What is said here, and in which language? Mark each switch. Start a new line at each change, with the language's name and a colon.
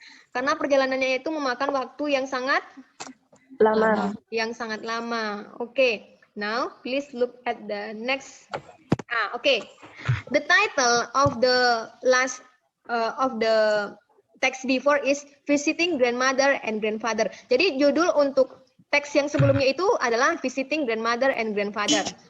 Indonesian: Karena perjalanannya itu memakan waktu yang sangat Lama.
English: Oke, now please look at the next. Oke. The title of the last of the text before is visiting grandmother and grandfather.
Indonesian: Jadi judul untuk teks yang sebelumnya itu adalah visiting grandmother and grandfather.